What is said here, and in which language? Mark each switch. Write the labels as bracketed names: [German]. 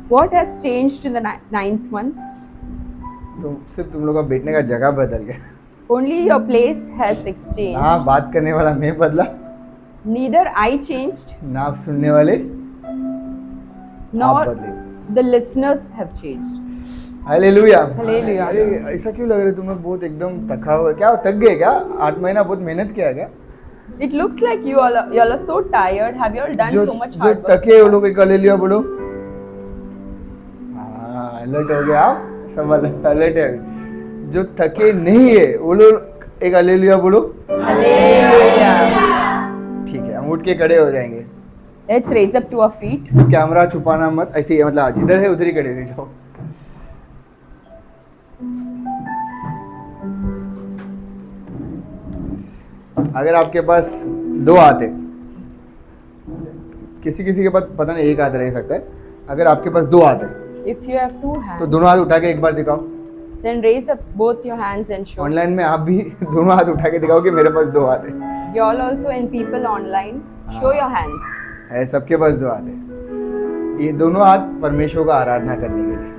[English] What has changed in the 9th month? [Hindi] सिर्फ तुम लोग का बैठने का जगह बदल गया। [English] Only your place has exchanged. [Hindi] ना बात करने वाला मैं बदला, [English] Neither I changed, [Hindi] ना आप सुनने वाले [English] nor [Hindi] आप बदले। [English] the listeners have changed. [Hindi] Hallelujah. [English] Hallelujah. [Hindi] अरे ऐसा क्यों लग रहा है तुम लोग बहुत एकदम थका हुआ? क्या थक गए क्या? 8 महीना बहुत मेहनत किया क्या? [English] It looks like you all are so tired. Have you all done [Hindi] जो [English] so much [Hindi] जो [English] hard work? [Hindi] थके वो लोग एक हालेलुया बोलो। हाँ अलर्ट हो गया आप सब, अलर्ट है। जो थके नहीं है वो लोग एक हालेलुया बोलो। [English] Hallelujah. [Hindi] ठीक है, हम उठ के खड़े हो जाएंगे। [English] Let's raise up to our feet. [Hindi] सिर्फ कैमरा छुपाना मत, ऐसे ही मतलब जिधर है उधर ही खड़े रह जाओ। अगर आपके पास 2 हाथ है, किसी किसी के पास पता नहीं एक हाथ रह सकता है, अगर आपके पास 2 हाथ है [English] If you have 2 [Hindi] तो [English] hands, [Hindi] दोनों हाथ उठा के एक बार दिखाओ। [English] then raise up both your hands and show. [Hindi] Online में आप भी दोनों हाथ उठा के दिखाओ कि मेरे पास 2 हाथ है। [English] You all also and people online, show your hands. [Hindi] है सबके पास 2 हाथ है। ये दोनों हाथ परमेश्वर का आराधना करने के लिए।